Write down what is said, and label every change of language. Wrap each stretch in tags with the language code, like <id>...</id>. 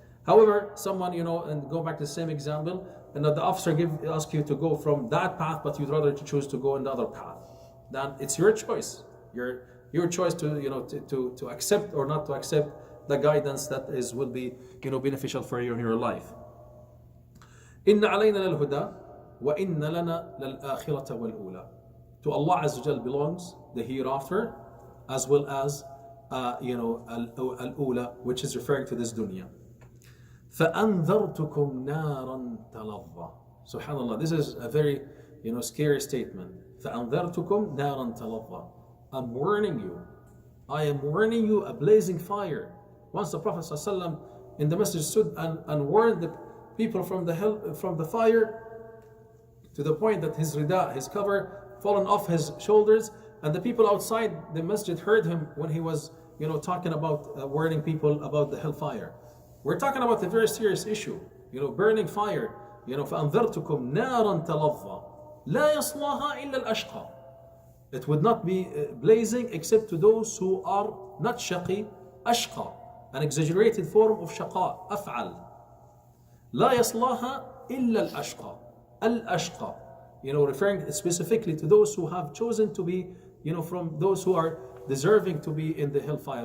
<en>However, someone and go back to the same example, and that the officer ask you to go from that path, but you'd rather to choose to go in the other path. Then it's your choice. Your choice to accept or not to accept the guidance that will be beneficial for you in your life.</en> <ar>إن علينا للهدى وإن لنا للآخرة والأولى.</ar> <en>To Allah Azza wa Jal belongs the hereafter, as well as al-ula, which is referring to this dunya.</en> <ar>فأنذرتكم نارا تلظى.</ar> <en>Subhanallah, this is a very scary statement.</en> <ar>فأنذرتكم نارا تلظى.</ar> <en>I'm warning you. I am warning you a blazing fire. Once the Prophet ﷺ in the masjid stood and warned the people from the fire, to the point that his rida, his cover, fallen off his shoulders, and the people outside the masjid heard him when he was, talking about warning people about the hellfire. We're talking about a very serious issue, burning fire.</en> <ar>فأنذرتكم نارا تلظى لا يصلاها إلا الأشقى.</ar> <en>It would not be blazing except to those who are not shaqi, ashqa, an exaggerated form of shaqa, af'al.</en> <ar>لا يصلاها إلا الأشقى.</ar> <en>Al-ashqa, referring specifically to those who have chosen to be, from those who are deserving to be in the hellfire.</en>